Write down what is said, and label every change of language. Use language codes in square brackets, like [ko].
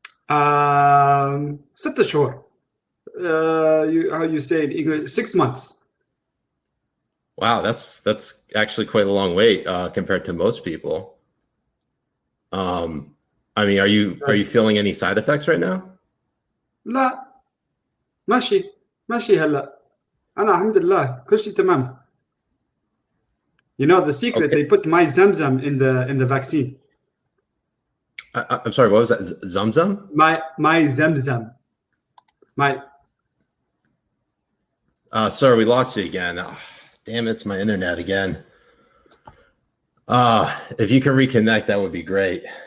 [ar] 6 شهور. [en] How you say it in English? 6 months. Wow, that's actually quite a long wait compared to most people. I mean, are you feeling any side effects right now? [ar] لا ماشي هلا أنا الحمد لله كل شيء تمام. [en] You know the secret, okay. They put my Zamzam in the vaccine. I'm sorry, what was that? Zamzam? My Zamzam. Sir, we lost you again. Oh, damn, it's my internet again. If you can reconnect, that would be great.